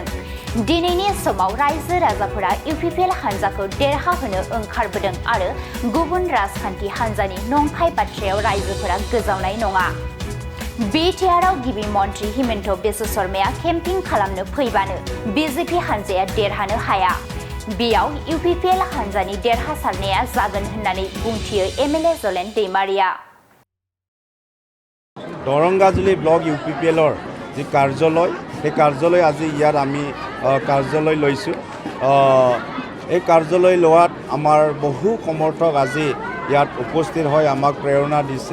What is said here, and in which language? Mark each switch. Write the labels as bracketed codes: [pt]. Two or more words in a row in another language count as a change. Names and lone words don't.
[brx] दिनैनि समाव रायजो राजाफोरा इउपिपिएल हानजाखौ देरहाहोनो ओंखारबोदों आरो गुबुन राजखान्थि हानजानि नंखाय बाथ्रायाव रायजोफोरा गोजावनाय नङा। बिटिआरआव गिबि मन्त्रि हिमन्त बिश्व शर्माया केम्पिं खालामनो फैबानो बिजेपि हानजाया देरहानो हाया। बेयाव इउपिपिएल हानजानि देरहासारनाया जागोन होननानै बुंथियो एमएलए जलेन दैमारिया। [as] দৰংগাজুলি ব্লক ইউপিপিএলৰ যি কাৰ্যালয় সেই কাৰ্যালয় আজি ইয়াত আমি কাৰ্যালয় লৈছোঁ। এই কাৰ্যালয় লোৱাত আমাৰ বহু সমৰ্থক আজি ইয়াত উপস্থিত হৈ আমাক প্ৰেৰণা দিছে।